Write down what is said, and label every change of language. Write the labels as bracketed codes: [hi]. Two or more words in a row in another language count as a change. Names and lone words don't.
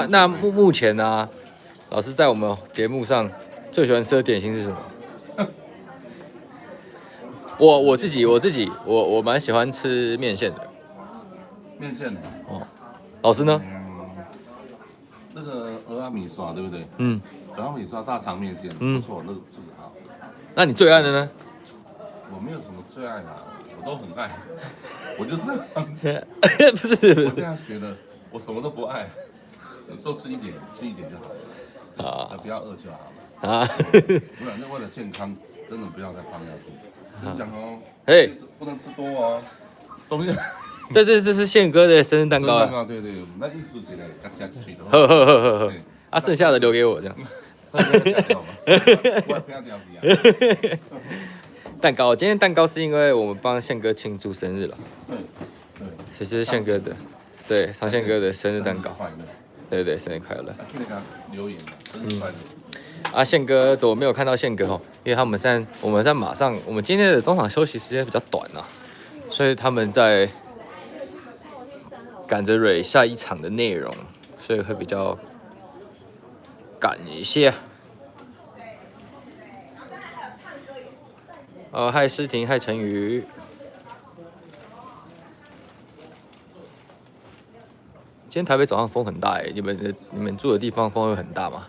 [zh] 那目前呢、啊，老師在我們節目上最喜歡吃的點心是什麼？我自己蠻喜歡吃麵線的。麵線的哦，老師呢？那個蚵仔米刷對不對？嗯。蚵仔米刷大腸麵線，不錯，那個這個好吃。那你最愛的呢？我沒有什麼最愛的，我都很愛。我就是不是。我這樣學的，我什麼都不愛，都吃一點就好了。啊，不要餓就好了。啊。不然，那為了健康，真的不要再胖下去。講哦，哎，不能吃多哦。東西。這是憲哥的生日蛋糕啊！對，那藝術節的大家去的。呵，啊，剩下的留給我這樣。蛋糕，今天蛋糕是因為我們幫憲哥慶祝生日了。對，這是憲哥的，對，常憲哥的生日蛋糕。對，生日快樂。留言，生日快樂。啊，憲哥怎麼沒有看到憲哥哦？因為我們在馬上，我們今天的中場休息時間比較短啊，所以他們在趕着蕊下一場的內容，所以會比較趕一些。嗨詩婷，嗨陳宇。今天台北早上風很大哎，你們住的地方風會很大嗎？